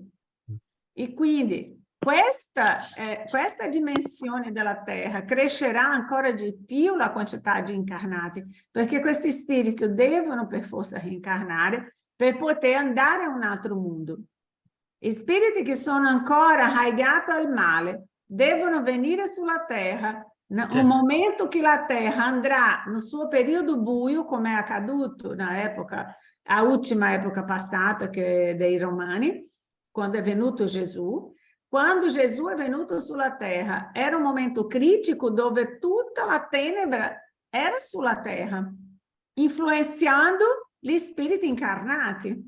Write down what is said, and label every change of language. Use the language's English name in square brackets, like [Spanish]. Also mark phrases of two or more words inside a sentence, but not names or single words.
[Italian] E quindi questa dimensione della Terra crescerà ancora di più la quantità di incarnati, perché questi spiriti devono per forza reincarnare per poter andare a un altro mondo. Spiriti che sono ancora arraigati al male devono venire sulla Terra, un momento che la Terra andrà no suo periodo buio, come è accaduto [Portuguese] na época, a ultima época [Italian] passata che dei Romani, quando è venuto Gesù. Quando Gesù è venuto sulla Terra, era un momento critico dove tutta la tenebra era sulla Terra, influenzando gli spiriti incarnati.